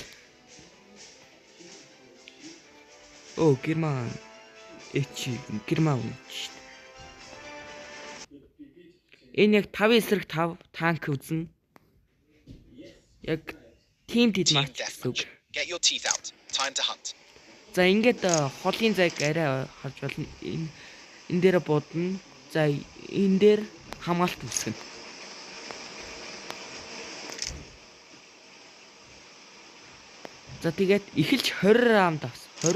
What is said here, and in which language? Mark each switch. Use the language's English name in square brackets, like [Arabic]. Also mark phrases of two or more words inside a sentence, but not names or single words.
[Mongolian] Оо герман герман шүү дээ. Энэ яг 5 эсрэг 5 танк үзнэ. Яг [English] team deathmatch [Mongolian] гэсэн үг. [English] Get your teeth out. Time to hunt. [Mongolian] За ингээд холын зайг арай харж болно. Энэ дээр будна. За энэ дээр хамгаалт үүсгэнэ. За тэгээд эхэлж 20 раунд авсан.